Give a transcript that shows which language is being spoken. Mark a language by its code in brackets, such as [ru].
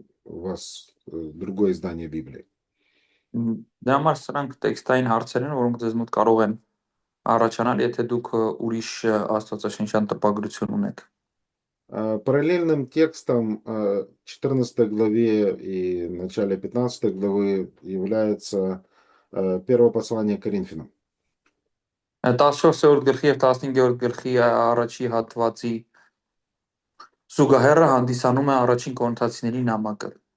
[ru] у вас другое издание Библии? [hy] Դրա համար սրանք տեքստային հարցեր են, որոնք ձեզ մոտ կարող են առաջանալ, եթե դուք ուրիշ աստվածաշնչյան տպագրություն ունեք։ [ru] Параллельным текстом 14 главе и начале 15 главы является первое послание к Коринфянам. [hy] 14-րդ գլխի եւ 15-րդ գլխի առաջի հատվածի զուգահեռը հանդիսանում է առաջին կորինթացիների նամակը։